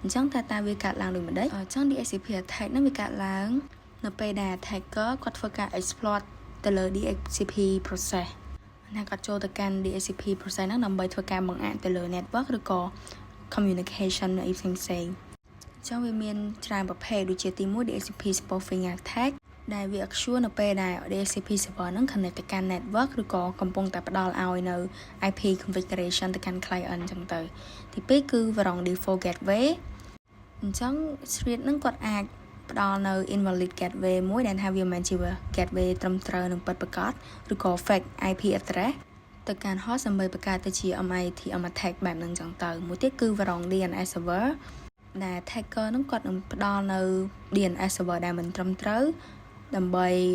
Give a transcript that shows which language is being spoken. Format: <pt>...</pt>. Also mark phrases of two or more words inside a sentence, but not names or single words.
<km>ញ្ចឹងតើវាកើតឡើងដូចម្ដេចអញ្ចឹង</km> <en>DHCP attack</en> <km>នឹងវាកើតឡើងនៅពេលដែល attacker គាត់ធ្វើការ exploit ទៅលើ</km> <en>DHCP process</en> <km>ណាគាត់ចូលទៅកាន់</km> <en>DHCP process</en> <km>ហ្នឹងដើម្បីធ្វើការបង្អាក់ទៅលើ network ឬក៏ communication នៅផ្សេងៗចឹងវាមានច្រើនប្រភេទដូចជាទី1</km> <en>DHCP spoofing attack</en> <km>ដែលវា occur នៅពេលដែល</km> <en>DHCP server</en> <km>ហ្នឹង connect ទៅកាន់ network ឬក៏កំពុងតែផ្ដល់ឲ្យនៅ</km> <en>IP configuration</en> <km>ទៅកាន់ client អញ្ចឹងទៅទី2គឺ</km> <en>wrong default gateway</en> <km>អញ្ចឹង threat ហ្នឹងគាត់អាចផ្ដល់នៅ</km> <en>invalid gateway</en> <km>មួយដែលថាវាមិនមែនជា gateway ត្រឹមត្រូវនឹងពិតប្រាកដឬក៏</km> <en>fake IP address</en> <km>ទៅកាន់ host ដើម្បីបង្កើតទៅជា</km> <en>MITM attack</en> <km>បែបហ្នឹងចឹងទៅមួយទៀតគឺ</km> <en>wrong DNS server</en> <km>ដែល attacker ហ្នឹងគាត់នឹងផ្ដល់នៅ</km> <en>DNS server</en> <km>ដែលមិនត្រឹមត្រូវដើម្បី</km>